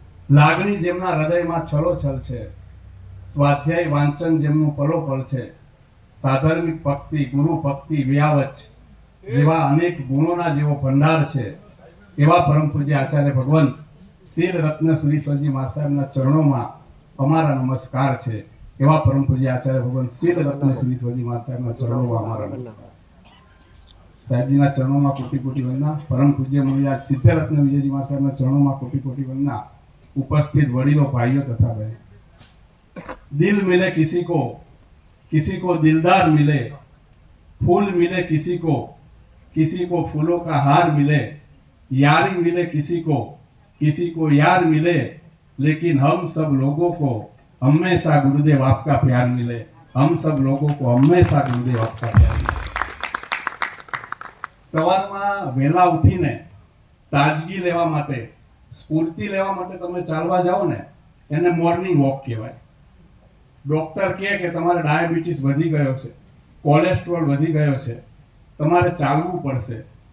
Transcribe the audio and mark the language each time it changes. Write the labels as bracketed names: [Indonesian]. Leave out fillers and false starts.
[Gujarati] લાગણી જેમના હૃદયમાં છલોછલ છે, સ્વાધ્યાય વાંચન જેમનું પલોપલ છે, સાધર્મિક ભક્તિ, ગુરુ ભક્તિ, વ્યાવચ જેવા અનેક ગુણોના જેવો ભંડાર છે, એવા પરમ પૂજ્ય આચાર્ય ભગવાન શીલ રત્ન સુરીશ્વરજી મહારાજ સાહેબના ચરણોમાં અમારા નમસ્કાર છે. એવા પરમ પૂજ્ય આચાર્ય ભગવાન શીલ રત્ન સુરીશ્વરજી મહારાજ સાહેબના ચરણોમાં અમારા નમસ્કાર. સાહેબજીના ચરણોમાં કોટી કોટી વંદના. પરમ પૂજ્ય મુનિરાજ સિદ્ધરત્ન વિજયજી મહારાજ સાહેબના ચરણોમાં કોટી કોટી વંદના. [Hindi] उपस्थित वडीलों, भाइयों तथा बहन, दिल मिले किसी को दिलदार मिले, फूल मिले किसी को फूलों का हार मिले, यारी मिले किसी को यार मिले, लेकिन हम सब लोगों को हमेशा गुरुदेव आपका प्यार मिले. हम सब लोगों को हमेशा गुरुदेव आपका प्यार मिले. [Gujarati] સવારમાં વહેલા ઉઠીને તાજગી લેવા માટે, સ્ફૂર્તિ લેવા માટે તમે ચાલવા જાઓ ને, એને મોર્નિંગ વોક કહેવાય. ડોક્ટર કહે કે તમારે ડાયાબિટીસ વધી ગયો છે, કોલેસ્ટ્રોલ વધી ગયો છે, તમારે ચાલવું પડશે.